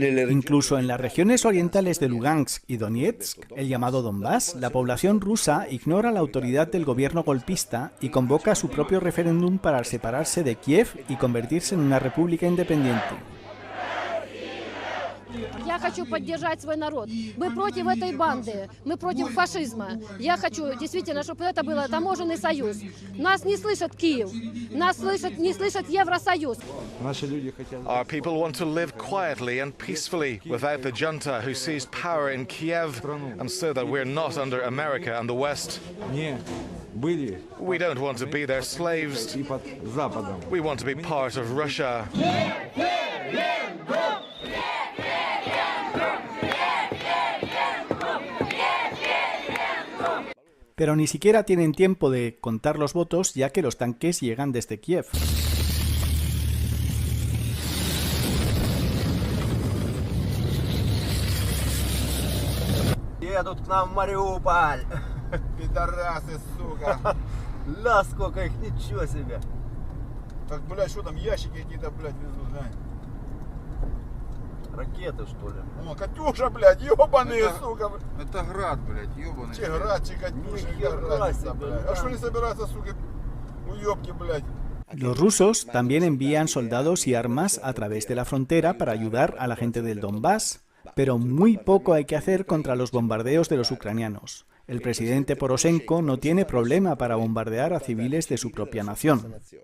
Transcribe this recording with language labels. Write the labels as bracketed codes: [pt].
[es] Incluso en las regiones orientales de Lugansk y Donetsk, el llamado Donbass, la población rusa ignora la autoridad del gobierno golpista y convoca su propio referéndum para separarse de Kiev y convertirse en una república independiente. [ru] Я хочу поддержать свой народ. Мы против этой банды, мы против фашизма. Я хочу действительно, чтобы это был таможенный союз. Нас не слышит Киев, нас не слышит Евросоюз. [en] Our people want to live quietly and peacefully without the junta who seized power in Kiev, and so that we're not under America and the West. We don't want to be their slaves. We want to be part of Russia. [es] Pero ni siquiera tienen tiempo de contar los votos, ya que los tanques llegan desde Kiev. [ru] Едут к нам в Мариуполь. Пидорасы, сука. Ла, сколько их, ничего себе. Так, блядь, что там, ящики какие-то, блядь, везут, да? Ракеты, что ли? О, Катюша, блядь, ёбаные, это, сука. Это град, блядь, ёбаный. Че град, че Катюша, разница, блядь. А что не собираются, сука, уёбки, блядь? [es] Los rusos también envían soldados y armas a través de la frontera para ayudar a la gente del Donbass, pero muy poco hay que hacer contra los bombardeos de los ucranianos. El presidente Poroshenko no tiene problema para bombardear a civiles de su propia nación.